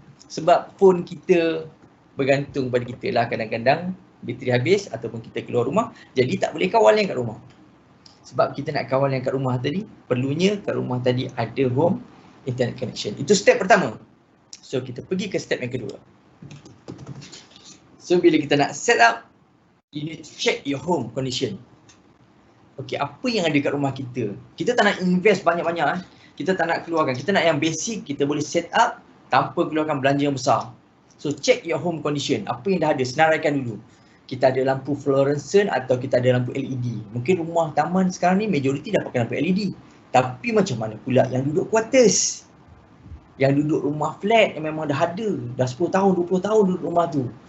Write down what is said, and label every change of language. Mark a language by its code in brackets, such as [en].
[ms] Sebab phone kita bergantung pada kita lah, kadang-kadang bateri habis ataupun kita keluar rumah, jadi tak boleh kawal yang kat rumah. Sebab kita nak kawal yang kat rumah tadi, perlunya kat rumah tadi ada home internet connection. Itu step pertama. So kita pergi ke step yang kedua. So bila kita nak set up, [en] you need to check your home condition. [ms] Okay, apa yang ada kat rumah kita? Kita tak nak invest banyak-banyak. Kita tak nak keluarkan. Kita nak yang basic, kita boleh set up tanpa keluarkan belanja yang besar. [en] So check your home condition. [ms] Apa yang dah ada, senaraikan dulu. Kita ada lampu fluorescent atau kita ada lampu LED. Mungkin rumah taman sekarang ni majoriti dah pakai lampu LED. Tapi macam mana pula yang duduk quarters? Yang duduk rumah flat yang memang dah ada. Dah 10 tahun, 20 tahun duduk rumah tu.